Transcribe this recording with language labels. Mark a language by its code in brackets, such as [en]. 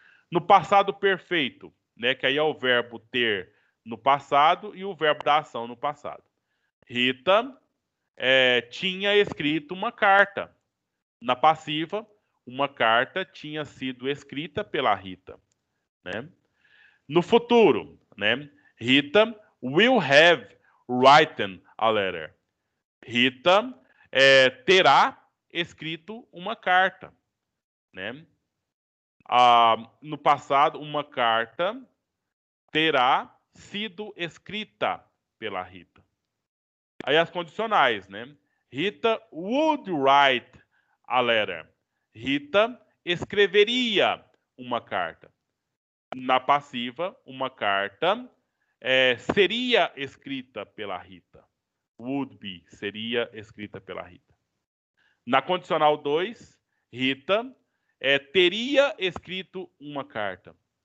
[pt] No passado perfeito, né, que aí é o verbo ter no passado e o verbo da ação no passado. Rita tinha escrito uma carta. Na passiva, uma carta tinha sido escrita pela Rita, né? No futuro, né? [en] Rita will have written a letter. [pt] Rita terá escrito uma carta, né? No passado, uma carta terá sido escrita pela Rita. Aí as condicionais, né? [en] Rita would write a letter. [pt] Rita escreveria uma carta. Na passiva, uma carta seria escrita pela Rita. [en] Would be, [pt] seria escrita pela Rita. Na condicional 2, Rita teria escrito uma carta.